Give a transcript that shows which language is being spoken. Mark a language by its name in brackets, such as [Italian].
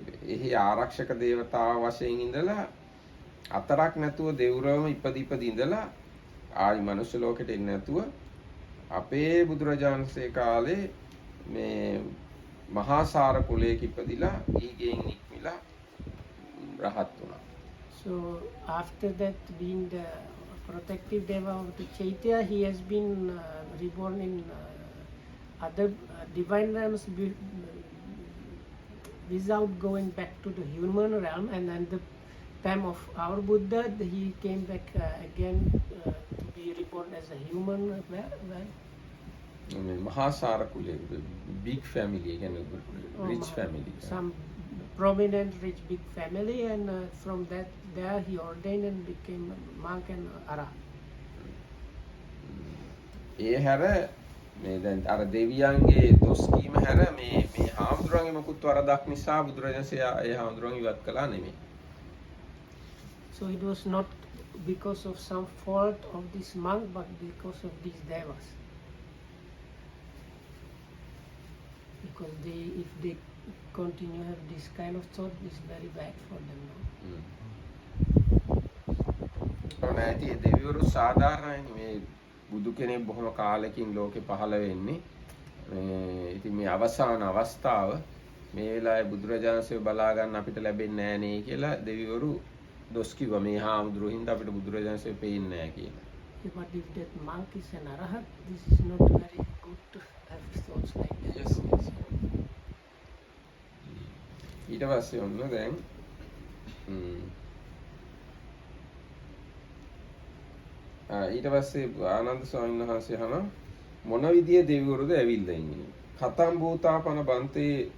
[Sinhala] එහි ආරක්ෂක දේවතාව වශයෙන් ඉඳලා අතරක් නැතුව දෙව්රවම ඉපදි ඉඳලා ආයි මනුෂ්‍ය ලෝකෙට එන්නේ නැතුව අපේ බුදුරජාණන් වහන්සේ කාලේ මේ මහා සාර කුලයක ඉපදිලා ඊගෙන් නික්මිලා රහත් වුණා. [English] So after that, being the protective deva of the Chaitya, he has been reborn in other divine realms without going back to the human realm, and then the time of our Buddha, he came back again to be reborn as a human. Maha Sarakule, big family, again, rich family. Some prominent rich big family, and from that there he ordained and became a monk and Arhat. [Sinhala] ඒ හැර මේ දැන් අර දෙවියන්ගේ දොස් කීම හැර මේ හාමුදුරන්ගේ මොකුත් වරදක් නිසා බුදුරජාණන්සේ ඒ හාමුදුරන් ඉවත් කළා නෙමෙයි. [English] So it was not because of some fault of this monk, but because of these devas. Because if they continue have this kind of thought, it's very bad for them. [Sinhala] නැති දෙවිවරු සාධාරණයි මේ බුදු කෙනෙක් බොහොම කාලෙකින් ලෝකේ පහළ වෙන්නේ. ඉතින් මේ අවසාන අවස්ථාව මේ වෙලාවේ බුදුරජාණන්සේ බලා ගන්න අපිට ලැබෙන්නේ නැහැ නේ කියලා දෙවිවරු දොස් කිව්වා මේ හාමුදුරුවෝ හින්දා අපිට බුදුරජාණන්සේ පේන්නේ නැහැ කියලා. [English] But if that monk is an Arhat, this is not very good to have thoughts like that. Yes, yes. [Sinhala] ඊට පස්සේ ඔන්න දැන් ඊට පස්සේ ආනන්ද ස්වාමීන් වහන්සේ අහන මොන විදිය දෙවිවරුද ඇවිල්ලා ඉන්නේ [Pali] කතම් භූතාපන බන්තේ